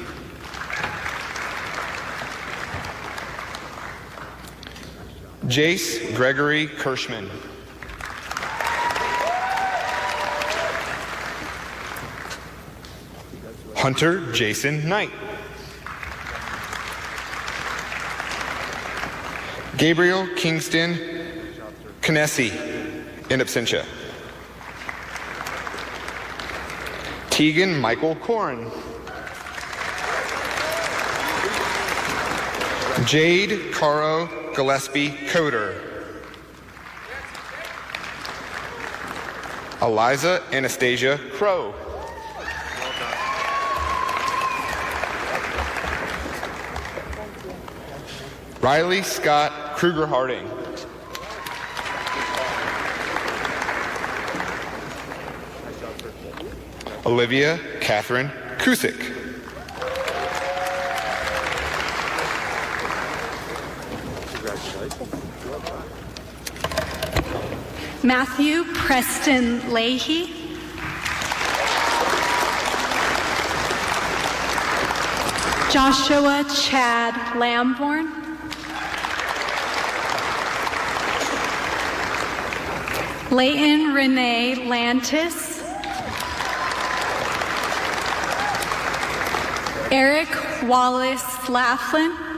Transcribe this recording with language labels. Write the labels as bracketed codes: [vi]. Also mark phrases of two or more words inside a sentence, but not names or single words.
[en] Jace Gregory Kirschman. Hunter Jason Knight. Gabriel Kingston Knessy, in absentia. Tegan Michael Corrin. Jade Caro Gillespie Coder. Eliza Anastasia Crow. Riley Scott Kruger Harding. Olivia Catherine Kusick. Matthew Preston Leahy. Joshua Chad Lamborn. Leighton Renee Lantis. Eric Wallace Laughlin.